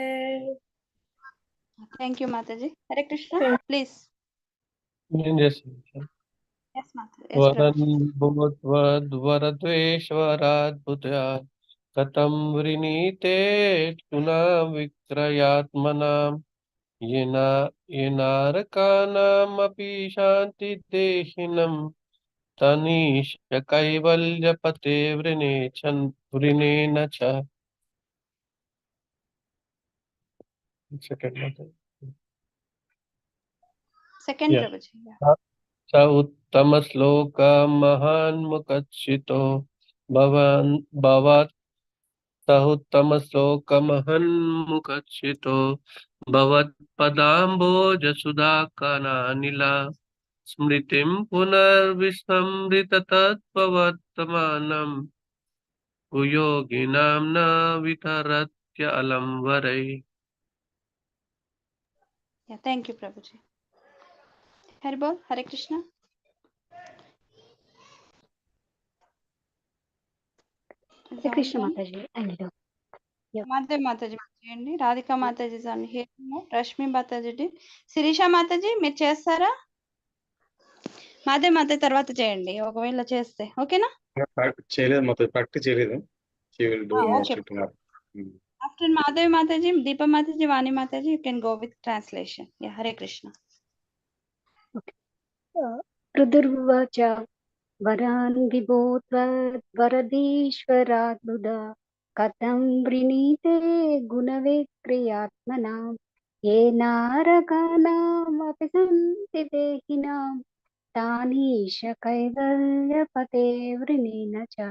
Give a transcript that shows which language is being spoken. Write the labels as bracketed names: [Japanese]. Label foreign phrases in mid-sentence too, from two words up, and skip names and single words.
[English] thank you Mataji. [Sanskrit] హరే కృష్ణ [English] ప్లీజ్. ఎస్ మాతాజీ. [Sanskrit] వరన్ భూత్వద్వరద్వేశ్వరాద్భుతాత్ కథం వృణీతే గుణా విక్రయాత్మనాం येनारकानामपि शान्ति देहिनं तनीश कैवल्यपते वृणेन च. [English] సెకండ్ ప్రభుజీ. [Sanskrit] स उत्तमश्लोकमहान्मुखच्युतो भवात् स उत्तमश्लोकमहन्मुखच्युतो भवत्पदाम्बोजसुधाकनानिला स्मृतिं पुनर्विस्मृततत्त्ववर्तमानं कुयोगिनां न वितरत्य अलं वरै. [English] thank you Prabhuji. [Sanskrit] హరి బోల్. హరే కృష్ణ. [English] Hare Krishna Mataji. I need help. [Telugu] మాధవ్ మాతాజీ చేయండి. రాధికా మాతాజీ రష్మి మాతాజీ, శిరీష మాతాజీ మీరు చేస్తారా? మాధవ్ మాతాజీ తర్వాత చేయండి ఒకవేళ చేస్తే. ఓకేనా? చేయలేదు మాతాజీ, ప్రాక్టీస్ చేయలేదు. [English] after Madhav Mataji, Deepa Mataji, Vani Mataji, you can go with translation. [Sanskrit] హరే కృష్ణ. प्रादुर्वाच वरन् विभोत्वद्-वरदेश्वराद्भुद कथं वृणीते गुणविक्रियात्मनाम् येनारकानाम् अपि सन्ति देहिनां तानि शकैवल्यपते वृणेन च